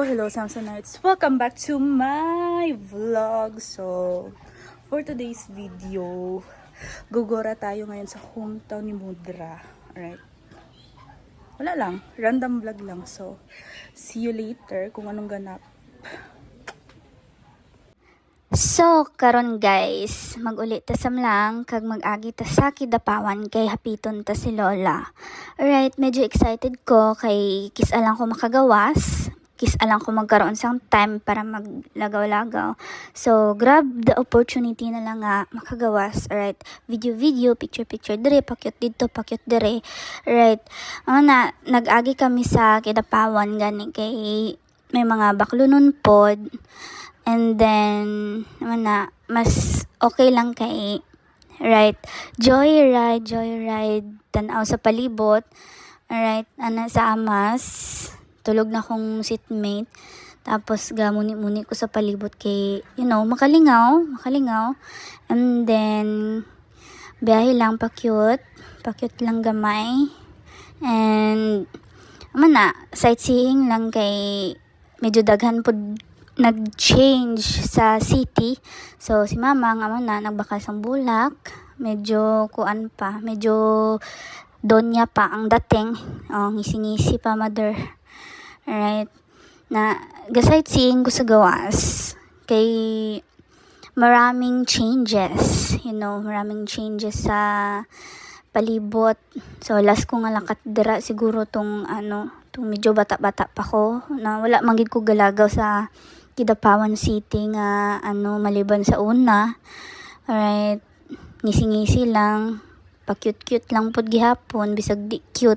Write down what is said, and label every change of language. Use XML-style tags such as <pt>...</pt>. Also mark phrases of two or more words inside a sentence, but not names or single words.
<en>Samsonites, welcome back to my vlog. So, for today's video,</en> <tl>gugora tayo ngayon sa hometown ni Mudra. Alright. Wala lang, random vlog lang.</tl> <en>So, see you later</en> <tl>kung anong ganap.</tl> <en>So,</en> <hil>karon guys, mag-ulit tasam lang kag mag-agi ta sa kidapawan kay hapiton ta si Lola. Alright, medyo excited ko kay kis alang ko makagawas. Kis alang ko magkaroon sang time para maglagaw-lagaw.</hil> <en>So, grab the opportunity</en> <hil>na lang nga makagawas. Alright, video, picture dire, pakyot dito, pakyot dire. Alright, na, nag-agi kami sa kidapawan gani kay may mga baklunon pod.</hil> <en>And then,</en> <hil>mas okay lang kay, right, joyride, tanaw sa palibot, right, sa amas, tulog na kong seatmate, tapos gamuni-muni ko sa palibot kay, makalingaw,</hil> <en>and then,</en> <hil>biyahe lang pakyut lang gamay, and, sightseeing lang kay, medyo daghan po, nag-change sa city. So, si mama nga nagbakal sang bulak. Medyo donya pa ang dating. Ngisi-ngisi pa, mother. Alright. Ga-sightseeing ko sa gawas.</hil> <tl>Kay maraming changes. Maraming changes sa palibot.</tl> <hil>So, last ko nga lakat dira siguro tong medyo bata-bata pa ko. Na wala manggid ko galagaw sa Kidapawan City nga maliban sa una.</hil> <ceb>Alright, ngisi-ngisi lang, pa-cute-cute lang pod gihapon bisag di cute.</ceb>